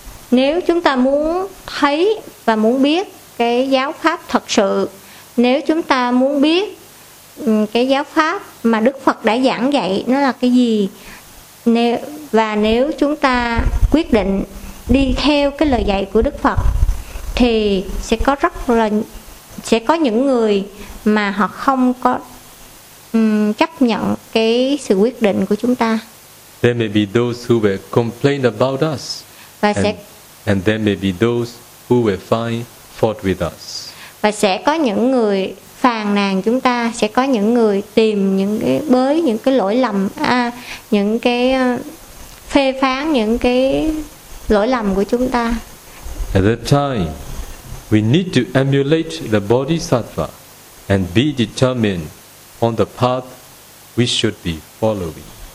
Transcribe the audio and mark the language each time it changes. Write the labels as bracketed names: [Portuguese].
[Vietnamese] Nếu chúng ta muốn thấy và muốn biết cái giáo pháp thật sự, nếu chúng ta muốn biết cái giáo pháp mà Đức Phật đã giảng dạy nó là cái gì, và nếu chúng ta quyết định đi theo cái lời dạy của Đức Phật, thì sẽ có rất là sẽ có những người mà họ không có chấp nhận cái sự quyết định của chúng ta. [English] There may be those who will complain about us. And there may be those who will find fault with us. [Vietnamese] Và sẽ có những người phàn nàn chúng ta, sẽ có những người tìm những cái bới những cái lỗi lầm những cái phê phán những cái lỗi lầm của chúng ta. [English] At that time, we need to emulate the Bodhisattva and be determined on the path we should be following.